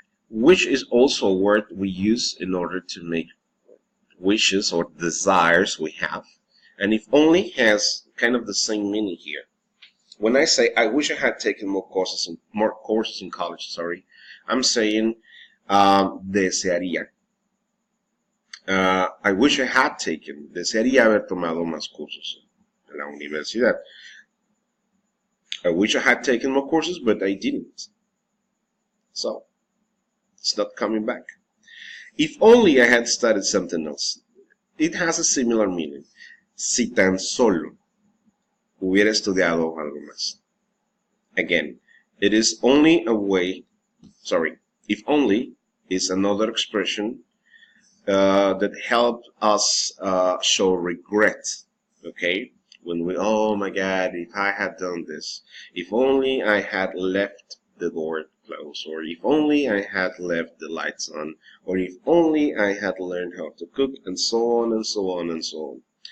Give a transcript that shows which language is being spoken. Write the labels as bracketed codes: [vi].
[en] Wish is also a word we use in order to make wishes or desires we have. And if only has kind of the same meaning here. When I say I wish I had taken more courses in college, I'm saying desearía. I wish I had taken, [es] desearía haber tomado más cursos en la universidad. [en] I wish I had taken more courses, but I didn't. So, it's not coming back. If only I had studied something else. It has a similar meaning. [es] Si tan solo hubiera estudiado algo más. [en] Again, it is only a way, if only is another expression that helps us show regret. Okay? When we, oh my God, if I had done this, if only I had left the door closed, or if only I had left the lights on, or if only I had learned how to cook, and so on and so on and so on.